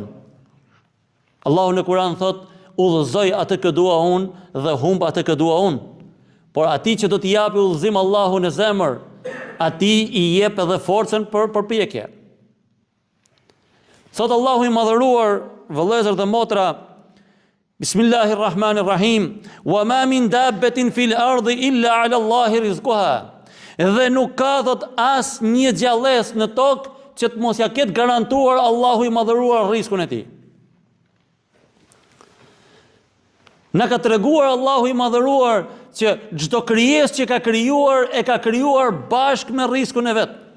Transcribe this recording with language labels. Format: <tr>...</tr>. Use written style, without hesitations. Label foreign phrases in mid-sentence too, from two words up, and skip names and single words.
<sq>Allahu në Kur'an thotë udhëzoj atë që dua unë dhe humb atë që dua unë. Por atij që do t'i japi udhëzim Allahu në zemër, atij i jep edhe forcën për përpjekje. Thot Allahu i madhëruar, vëllezër dhe motra, Bismillahirrahmanirrahim,</sq> <ar>وما من دابة في الأرض إلا على الله رزقها.</ar> <sq>Dhe nuk ka thot as një gjallës në tokë që të mos ja ketë garantuar Allahu i madhëruar rrezikun e tij. Na ka treguar Allahu i madhëruar që çdo krijesë që ka krijuar e ka krijuar bashkë me rrezikun e vet.</sq>